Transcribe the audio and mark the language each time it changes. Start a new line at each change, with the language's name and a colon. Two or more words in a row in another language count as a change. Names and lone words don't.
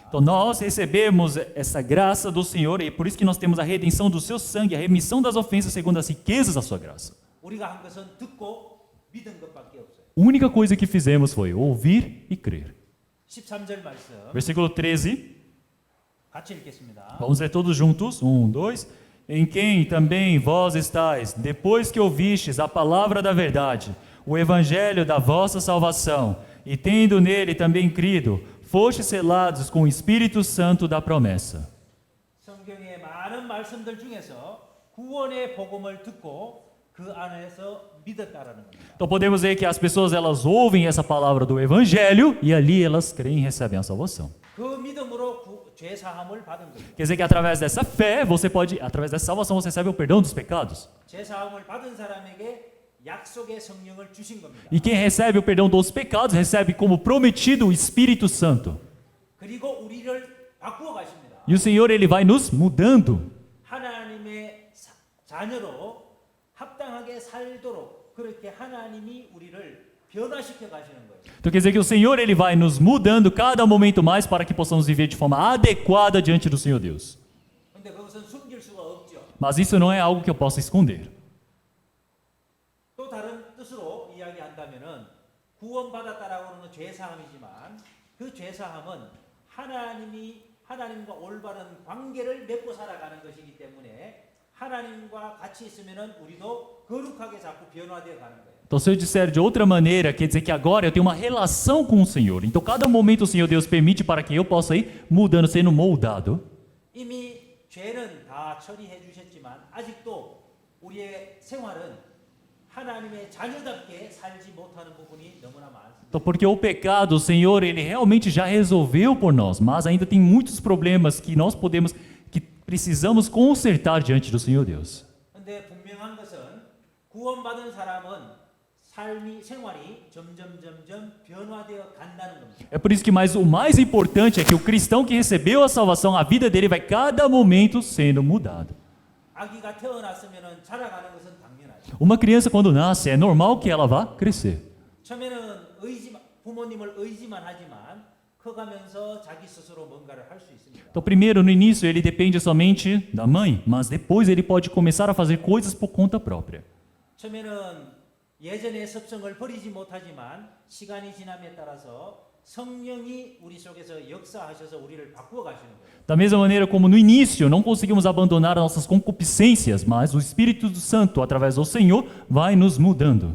Portuguese: Então nós recebemos essa graça do Senhor e por isso que nós temos a redenção do seu sangue, a remissão das ofensas segundo as riquezas da sua graça.
Korean: 우리가 한 것은 듣고 믿은 것밖에 없어요.
Portuguese: A única coisa que fizemos foi ouvir e crer.
Korean: 13절 말씀
Portuguese: Versículo 13.
Korean: 같이 읽겠습니다.
Portuguese: Vamos ler todos juntos? 1, 2. Em quem também vós estáis, depois que ouvistes a palavra da verdade, o evangelho da vossa salvação, e tendo nele também crido, fostes selados com o Espírito Santo da promessa.
Korean: 성경의 많은 말씀들 중에서 구원의 복음을 듣고 그 안에서 믿었다라는 겁니다.
Portuguese: Então podemos ver que as pessoas elas ouvem essa palavra do evangelho e ali elas creem e recebem a salvação.
Korean: 그 믿음으로 죄 사함을 받은 겁니다.
Portuguese: Quer dizer que através dessa fé, através dessa salvação você recebe o perdão dos pecados.
Korean: 죄 사함을 받은 사람에게 약속의 성령을 주신 겁니다.
Portuguese: E quem recebe o perdão dos pecados recebe como prometido o Espírito Santo.
Korean: 그리고 우리를 바꾸어 가십니다.
Portuguese: E o Senhor ele vai nos mudando.
Korean: 하나님의 자녀로 합당하게 살도록 그렇게 하나님이 우리를 변화시켜 가시는 거예요.
Portuguese: Então quer dizer que o Senhor ele vai nos mudando cada momento mais para que possamos viver de forma adequada diante do Senhor Deus.
Korean: 근데 그것은 숨길 수가 없죠.
Portuguese: Mas isso não é algo que eu possa esconder.
Korean: 또 다른 뜻으로 이야기한다면은 구원받았다라고 하는 죄 사함이지만 그 죄 사함은 하나님과 올바른 관계를 맺고 살아가는 것이기 때문에 하나님과 같이 있으면은 우리도 거룩하게 자꾸 변화되어 가는 거예요.
Portuguese: Então se eu disser de outra maneira, quer dizer que agora eu tenho uma relação com o Senhor. Então cada momento o Senhor Deus permite para que eu possa ir mudando, sendo moldado.
Korean: 이미 죄는 다 처리해 주셨지만 아직도 우리의 생활은 하나님의 자녀답게 살지 못하는 부분이 너무나 많습니다.
Portuguese: Então porque o pecado, o Senhor, ele realmente já resolveu por nós, mas ainda tem muitos problemas que que precisamos consertar diante do Senhor Deus.
Korean: 근데 분명한 것은 구원받은 사람은 생활이 점점 변화되어 간다는 겁니다.
Portuguese: É por isso que o mais importante é que o cristão que recebeu a salvação, a vida dele vai cada momento sendo mudado.
Korean: 아기가 태어났으면은 자라가는 것은 당연하죠.
Portuguese: Uma criança quando nasce, é normal que ela vá crescer.
Korean: 처음에는 부모님을 의지만 하지만 커가면서 자기 스스로 뭔가를 할 수 있습니다.
Portuguese: Então primeiro, no início, ele depende somente da mãe, mas depois ele pode começar a fazer coisas por conta própria.
Korean: 처음에는 예전의 습성을 버리지 못하지만 시간이 지남에 따라서 성령이 우리 속에서 역사하셔서 우리를 바꾸어 가시는 거예요.
Portuguese: Da mesma maneira como no início não conseguimos abandonar as nossas concupiscências, mas o Espírito Santo, através do Senhor, vai nos mudando.